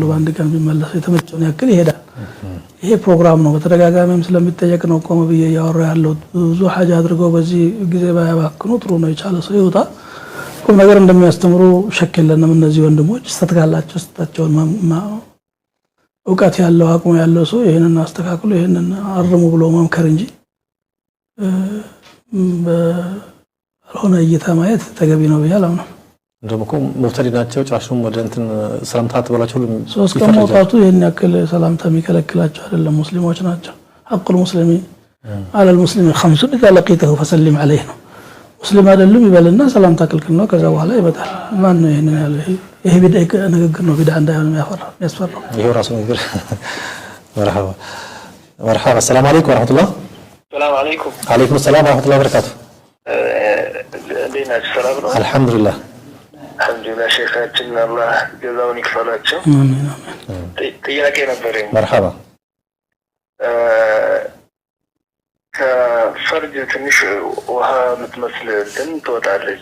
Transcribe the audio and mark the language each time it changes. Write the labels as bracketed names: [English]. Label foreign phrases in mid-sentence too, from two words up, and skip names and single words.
[Amharic] በአንድ ቀን ቢመለስ የተመቸውን ያክል ይሄዳል። ይሄ ፕሮግራም ነው። በተደጋጋሚም ስለሚጠየቅ ነው ቆመ ብዬ ያወራ ያለው። ብዙ ሐጅ አድርገው በዚህ ጊዜ ባያባክኑ ጥሩ ነው። የቻለ ሰው ይወጣ። ቁም ነገር እንደሚያስተምሩ ሸክ የለንም። እነዚህ ወንድሞች ስተት ካላቸው ስተታቸውን ዕውቀት ያለው አቅሙ ያለው ሰው ይሄንን አስተካክሎ ይሄንን አርሙ ብሎ መምከር እንጂ በሆነ እይታ ማየት ተገቢ ነው ብዬ አላምንም። እንደምኮ ሙብተዲ ናቸው ጭራሹም ወደ እንትን ሰላምታ ተበላቸው 3 ቀን መውጣቱ ይሄን ያክል ሰላምታ የሚከለክላቸው አይደለም። ሙስሊሞች ናቸው። [Arabic] حق المسلم على المسلم 5 إذا لقيته فسلم عليه [Amharic] ነው። ሙስሊም አይደለም ይበልና ሰላምታ ክልክል ነው። ከዛ በኋላ ይመጣል። ማን ነው ይሄንን ያለው? ይሄ ቢድዓ ንግግር ነው። ቢድዓ እንዳይሆን የሚያስፈራው ይሄው ራሱ ንግግር። [Arabic] مرحبا مرحبا السلام عليكم ورحمة الله. السلام عليكم. عليكم السلام ورحمة الله وبركاته. [Amharic] እንዴት ናችሁ? ሰላም ነው? አልሐምዱሊላህ አልሐምዱሊላህ። ሼኻችን አላህ ጀዛውን ይክፈላቸው። አሜን አሜን። ጥያቄ ነበረኝ። مرحبا ከፈርጅ ትንሽ ውሃ የምትመስል እንትን ትወጣለች።